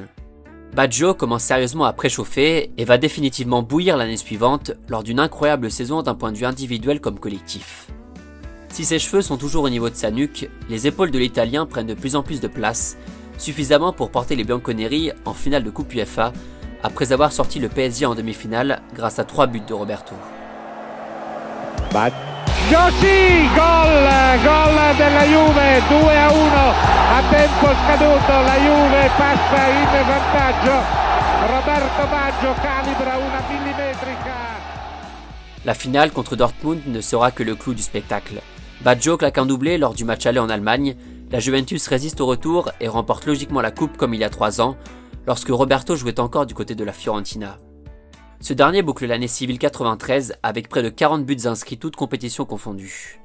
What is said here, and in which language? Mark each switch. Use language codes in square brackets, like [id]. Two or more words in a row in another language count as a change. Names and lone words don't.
[fr] Baggio commence sérieusement à préchauffer et va définitivement bouillir l'année suivante lors d'une incroyable saison d'un point de vue individuel comme collectif. Si ses cheveux sont toujours au niveau de sa nuque, les épaules de l'Italien prennent de plus en plus de place, suffisamment pour porter les Bianconeri en finale de Coupe UEFA, après avoir sorti le PSG en demi-finale grâce à 3 buts de Roberto. [it] Sì, gol della Juve, 2-1 a tempo scaduto, la Juve passa in vantaggio, Roberto Baggio calibra una millimetrica. [fr] La finale contre Dortmund ne sera que le clou du spectacle. Baggio claque un doublé lors du match aller en Allemagne, la Juventus résiste au retour et remporte logiquement la coupe comme il y a 3 ans, lorsque Roberto jouait encore du côté de la Fiorentina. Ce dernier boucle l'année civile 93 avec près de 40 buts inscrits toutes compétitions confondues.